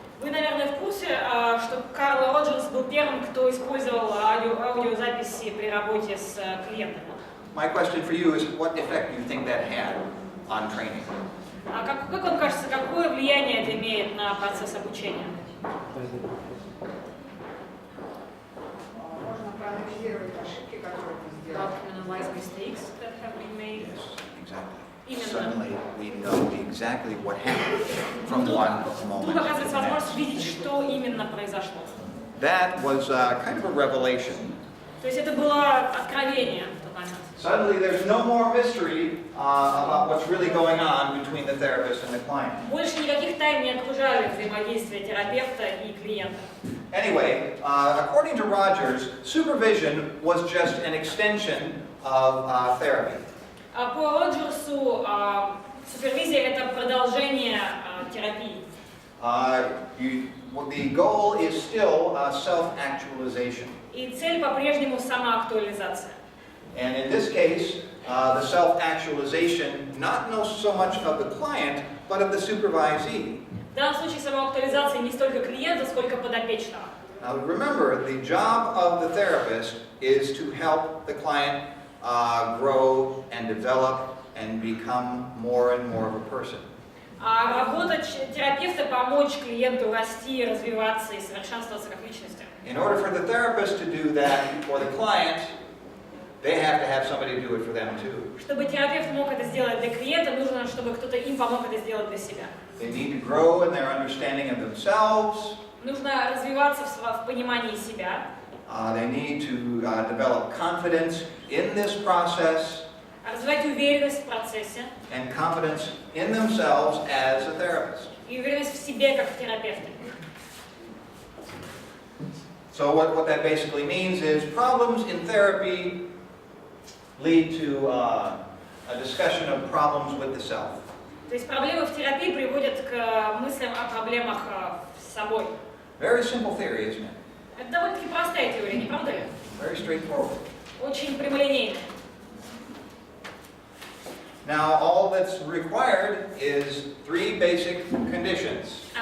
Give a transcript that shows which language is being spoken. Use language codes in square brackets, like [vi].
[ru] Вы, наверное, в курсе, что Карл Роджерс был первым, кто использовал аудиозаписи при работе с клиентами. [en] My question for you is, what effect do you think that had on training? [ru] Как вам кажется, какое влияние это имеет на процесс обучения? Можно проанализировать ошибки, которые ты сделал. [en] Analyze mistakes that have been made. Yes, exactly. [ru] Именно. [en] Suddenly, we know exactly what happened from one moment [ru] Тут [en] to [ru] оказывается [en] the [ru] возможность [en] next. [ru] видеть, что именно произошло. [en] That was kind of a revelation. [ru] То есть это было откровение в тот момент. [en] Suddenly, there's no more mystery about what's really going on between the therapist and the client. [ru] Больше никаких тайн не окружали взаимодействие терапевта и клиента. [en] Anyway, according to Rogers, supervision was just an extension of therapy. [ru] По Роджерсу супервизия – это продолжение терапии. [en] The goal is still self-actualization. [ru] И цель по-прежнему самоактуализация. [en] And in this case, the self-actualization not so much of the client, but of the supervisee. [ru] В данном случае самоактуализация не столько клиента, сколько подопечного. [en] Now remember, the job of the therapist is to help the client grow and develop and become more and more of a person. [ru] А работа терапевта — помочь клиенту расти, развиваться и совершенствоваться как личности. [en] In order for the therapist to do that for the client, they have to have somebody do it for them too. [ru] Чтобы терапевт мог это сделать для клиента, нужно, чтобы кто-то им помог это сделать для себя. [en] They need to grow in their understanding of themselves. [ru] Нужно развиваться в понимании себя. [en] They need to develop confidence in this process [ru] Развивать уверенность в процессе [en] and confidence in themselves as a therapist. [ru] и уверенность в себе как в терапевте. [en] So what that basically means is problems in therapy lead to a discussion of problems with the self. [ru] То есть проблемы в терапии приводят к мыслям о проблемах с собой. [en] Very simple theory, isn't it? [ru] Это довольно-таки простая теория, не правда ли? [en] Very straightforward. [ru] Очень прямолинейная. [en] Now, all that's required is 3 basic conditions.